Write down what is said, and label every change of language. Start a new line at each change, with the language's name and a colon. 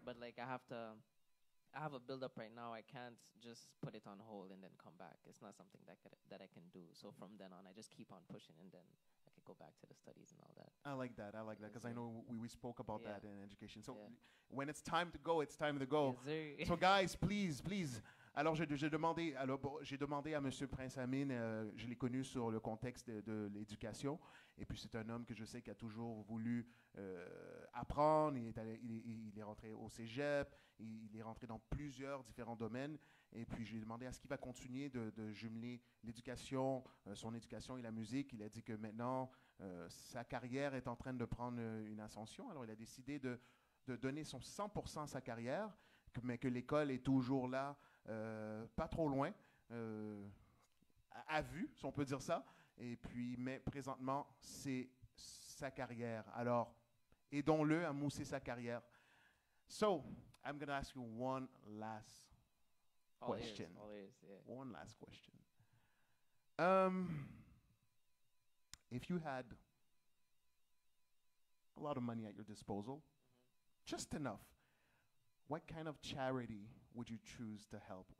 English: But like I have a build up right now. I can't just put it on hold and then come back. It's not something that I can do. So from then on, I just keep on pushing, and then I can go back to the studies and all that. I like that because I know we spoke about that in education. So when it's time to go, it's time to go. Yes, so guys, please.
French: Alors, j'ai demandé à Monsieur Prince Amine, je l'ai connu sur le contexte de l'éducation, et puis c'est un homme que je sais qui a toujours voulu apprendre. Il est rentré au cégep, il est rentré dans plusieurs différents domaines, et puis je lui ai demandé est-ce qu'il va continuer de jumeler l'éducation, son éducation et la musique. Il a dit que maintenant, sa carrière est en train de prendre une ascension, alors il a décidé de donner son 100% à sa carrière, mais que l'école est toujours là, pas trop loin, à vue, si on peut dire ça. Et puis, mais présentement, c'est sa carrière. Alors, aidons-le à mousser sa carrière.
English: So, I'm going to ask you one last question. One last question. If you had a lot of money at your disposal, just enough, what kind of charity would you choose to help?